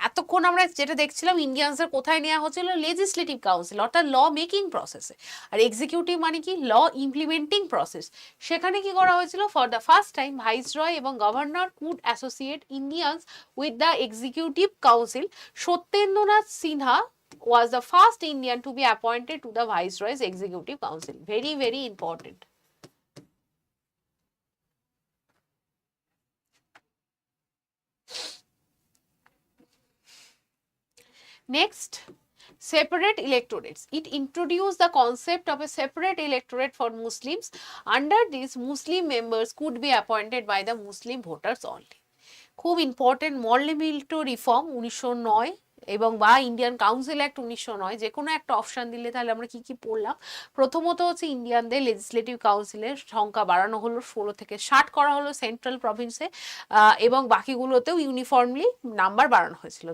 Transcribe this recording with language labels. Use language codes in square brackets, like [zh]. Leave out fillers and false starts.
[bn] এতক্ষণ আমরা যেটা দেখছিলাম ইন্ডিয়ানসের কোথায় নেওয়া হচ্ছিল, লেজিসলেটিভ কাউন্সিল অর্থাৎ ল মেকিং প্রসেসে, আর এক্সিকিউটিভ মানে কি, ল ইমপ্লিমেন্টিং প্রসেস। সেখানে কি করা হয়েছিল, [en] For the first time viceroy এবং governor could associate Indians with the executive council. Satyendranath Sinha was the first Indian to be appointed to the Viceroy's Executive Council. Very, very important. Next, separate electorates. It introduced the concept of a separate electorate for Muslims. Under this, Muslim members could be appointed by the Muslim voters only. [bn] খুব important, মর্লিমিল্টো reform 1909 এবং বা Indian council act 1909, যে কোনো একটা option দিলে তাহলে আমরা কি কি পড়লাম। প্রথমত হচ্ছে ইন্ডিয়ানদের লেজিসলেটিভ কাউন্সিলের সংখ্যা বাড়ানো হলো, 16 থেকে 60 করা হলো সেন্ট্রাল প্রভিন্সে, এবং বাকিগুলোতেও ইউনিফর্মলি নাম্বার বাড়ানো হয়েছিল।